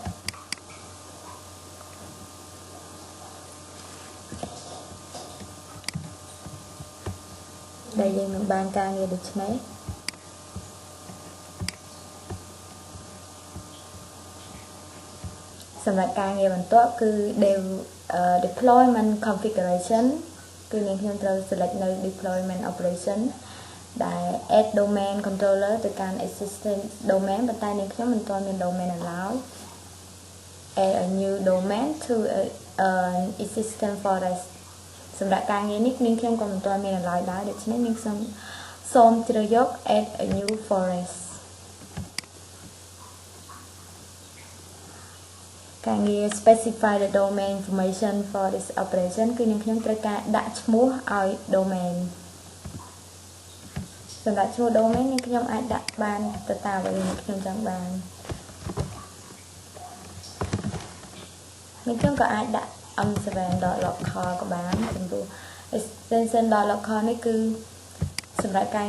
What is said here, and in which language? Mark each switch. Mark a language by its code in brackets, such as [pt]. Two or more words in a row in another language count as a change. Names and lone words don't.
[km] ដែលយើងនឹងបានការងារដូចនេះសម្រាប់ការងារបន្ទាប់គឺ [en] deployment configuration [km] គឺនាង ខ្ញុំត្រូវ select នៅ [en] deployment operation [km] ដែល [en] add domain controller [km] ទៅកាន់ [en] existing domain [km] ប៉ុន្តែនាងខ្ញុំមិនទាន់មាន domain នៅឡើយ [en] add a new domain to an existing forest [km] សម្រាប់ការងារនេះនាងខ្ញុំក៏មិនទាន់មាននៅឡើយដែរដូច្នេះនាងខ្ញុំសូមជ្រើសយក [en] add a new forest [km] ការងារ [en] specify the domain information for this operation [km] គឺនាងខ្ញុំត្រូវការដាក់ឈ្មោះឲ្យ domain សម្រាប់ឈ្មោះ domain នាងខ្ញុំអាចដាក់បានទៅតាមអ្វីនាងខ្ញុំចង់បាន នាងខ្ញុំក៏អាចដាក់ m7.local ក៏បានចំពោះ extension.local នេះគឺសម្រាប់ការងារ